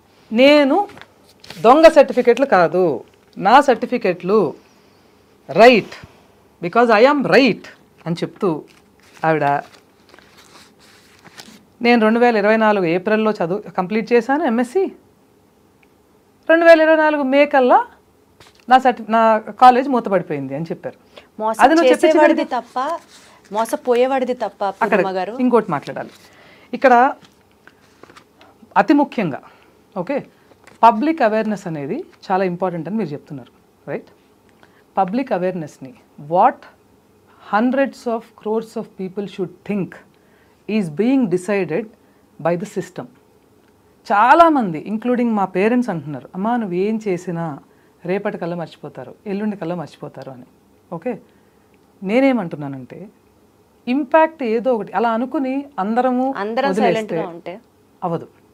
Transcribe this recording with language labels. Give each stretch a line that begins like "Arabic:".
Telugu: నేను దొంగ సర్టిఫికెట్లు కాదు, నా సర్టిఫికెట్లు right,
English: because I am right
Telugu: అని చెప్తూ ఆవిడ, నేను 2024 ఏప్రిల్లో కంప్లీట్ చేశాను ఎంఎస్సి, 2024 మే కల్లా నా కాలేజ్ మూతపడిపోయింది అని చెప్పారు. అది నువ్వు చెప్పేవాడిది తప్ప, మోసపోయేవాడిది తప్ప. అక్కడ ఇంకోటి మాట్లాడాలి ఇక్కడ అతి ముఖ్యంగా. ఓకే, పబ్లిక్ అవేర్నెస్ అనేది చాలా ఇంపార్టెంట్ అని మీరు చెప్తున్నారు, right?
English: Public అవేర్నెస్ని what hundreds of crores of people should think is being decided by the system.
Telugu: చాలామంది ఇంక్లూడింగ్ మా పేరెంట్స్ అంటున్నారు, అమ్మా నువ్వు ఏం చేసినా రేపటికల్లా మర్చిపోతారు, ఎల్లుండి కల్లా మర్చిపోతారు అని. ఓకే, నేనేమంటున్నానంటే ఇంపాక్ట్ ఏదో ఒకటి అలా అనుకుని అందరం ఉంటే అవ్వదు.